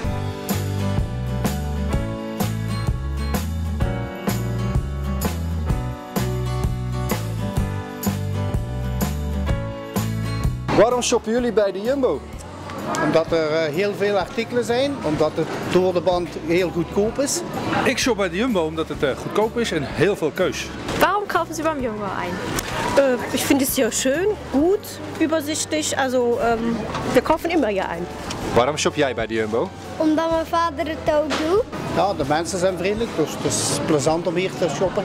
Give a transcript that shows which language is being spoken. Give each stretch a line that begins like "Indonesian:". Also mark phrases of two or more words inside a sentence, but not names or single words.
Dutch: Waarom shoppen jullie bij de Jumbo? Omdat er heel veel artikelen zijn, omdat het door de band heel goedkoop is. Ik shop bij de Jumbo omdat het goedkoop is en heel veel keus.
German: Warum kaufen Sie beim Jumbo ein? Ich finde es sehr schön, gut, übersichtlich. Also wir kaufen immer hier ein.
Dutch: Waarom shop jij bij de Jumbo? Omdat mijn vader het ook doet. Ja, de mensen zijn vriendelijk, dus het is plezant om hier te shoppen.